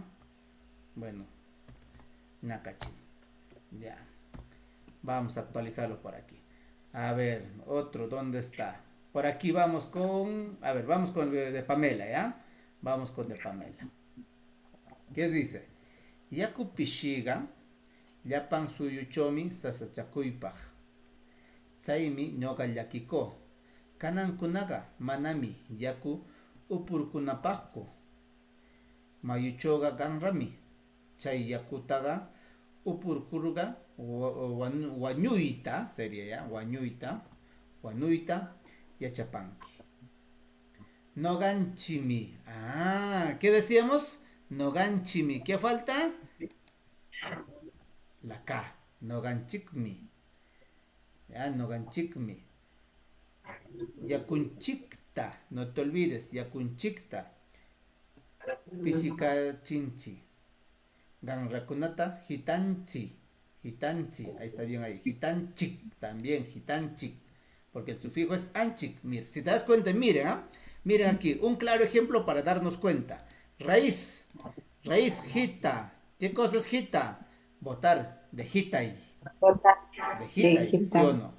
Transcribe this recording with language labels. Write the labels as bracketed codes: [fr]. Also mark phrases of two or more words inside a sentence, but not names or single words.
[es] Bueno, Nakachin. Ya. Vamos a actualizarlo por aquí. A ver, otro, ¿dónde está? Por aquí vamos con... A ver, vamos con el de Pamela, ¿ya? Vamos con de Pamela. ¿Qué dice? [qu] Yakupishiga, Yapan suyuchomi sasachakuypaj. Tsaimi ñoqa llakiko. Kanankunaqa manami yaku upurkunapaqku. Mayuchoqa qanrami. Chay yakutaqa upurkurqa wañuyta sería ya, wañuyta yachapanki. Noganchimi. [es] Ah, ¿qué decíamos? Noganchimi. ¿Qué falta? La K. [qu] Noganchikmi. Ya, Noganchikmi. Yakunchikta, [es] no te olvides, [qu] Yakunchikta. Pisika chinchi. Ganrakunata, Hitanchi. Hitanchi, [es] ahí está bien ahí. Hitanchik, también, Hitanchik. Porque el sufijo es anchik. Mira, si te das cuenta, miren, ¿ah? Miren aquí, un claro ejemplo para darnos cuenta. Raíz, hita. ¿Qué cosa es hita? Botar, de hitai. De hitai, ¿sí o no?